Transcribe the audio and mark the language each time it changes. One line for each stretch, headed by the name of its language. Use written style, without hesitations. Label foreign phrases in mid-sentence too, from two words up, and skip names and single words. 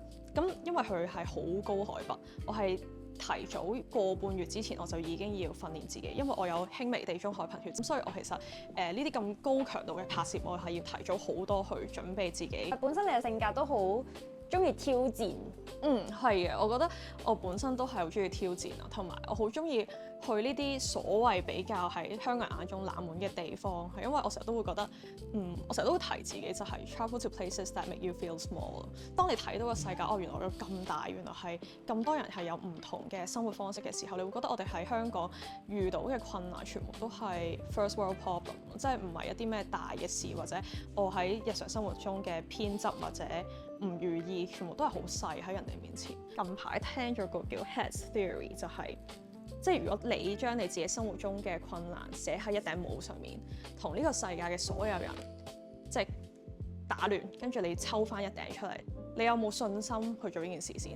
Cantonese: 咁因為佢係好高海拔，我係提早個半月之前我就已經要訓練自己，因為我有輕微地中海貧血，咁所以我其實呢啲咁高強度嘅拍攝，我係要提早好多去準備自己。本身你嘅性格都好中意挑戰。係嘅，我覺得我本身都係好中意挑戰啊，同埋我好中意去呢啲所謂比較喺香港人眼中冷門嘅地方，係因為我成日都會覺得，我成日都會提自己就係
English: travel to places that make you feel small。
Cantonese: 當你睇到個世界，原來有咁大，原來係咁多人係有唔同嘅生活方式嘅時候，你會覺得我哋喺香港遇到嘅困難全部都係
English: first world problem，
Cantonese: 即係唔係一啲咩大嘅事，或者我喺日常生活中嘅偏執或者唔如意，全部都係好細喺人哋面前。近排聽咗個叫 Heads Theory，就係即係如果你將你自己生活中嘅困難寫喺一頂帽上面，同呢個世界嘅所有人即係打亂，跟住你抽翻一頂出嚟，你有冇信心去做呢件事先？